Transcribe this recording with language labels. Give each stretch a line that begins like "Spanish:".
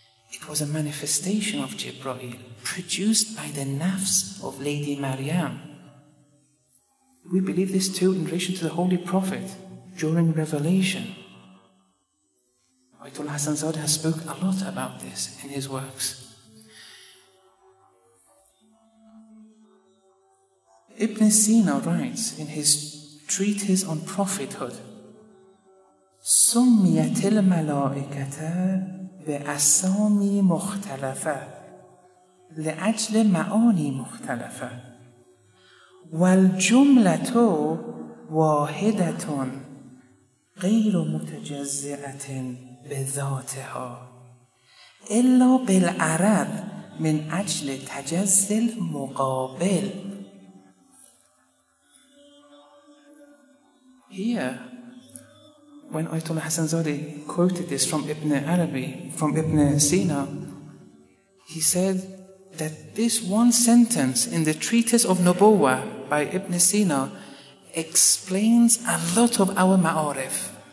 English: It was a manifestation of Jibreel, produced by the nafs of Lady Maryam. We believe this too in relation to the Holy Prophet during Revelation. Ayatollah Hassan Zadeh has spoken a lot about this in his works. Ibn Sina writes in his treatise on prophethood,
Arabic: سميت الملائكة بأسامي مختلفة لأجل معاني مختلفة والجملة واحدة غير متجزئة بذاتها إلا بالعرض من أجل تجزي المقابل.
English: Here, when Ayatollah Hassan Zadeh quoted this from Ibn Arabi, from Ibn Sina, he said that this one sentence in the treatise of Nubuwwah by Ibn Sina explains a lot of our ma'arif.